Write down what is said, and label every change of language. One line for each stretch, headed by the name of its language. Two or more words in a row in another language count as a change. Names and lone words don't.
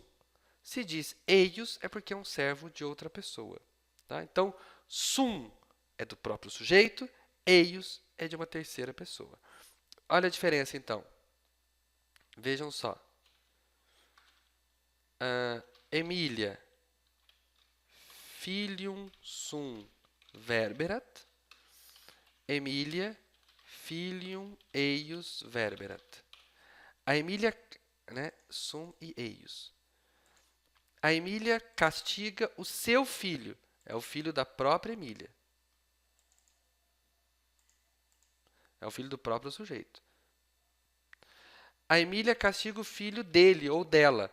Portuguese: Se diz eius, é porque é um servo de outra pessoa. Tá? Então, sum é do próprio sujeito, eius é de uma terceira pessoa. Olha a diferença, então. Vejam só. Emília,
Latin: filium sum verberat. Emília, filium eius verberat.
Portuguese: A Emília, né, sum e eius. A Emília castiga o seu filho. É o filho da própria Emília. É o filho do próprio sujeito. A Emília castiga o filho dele ou dela.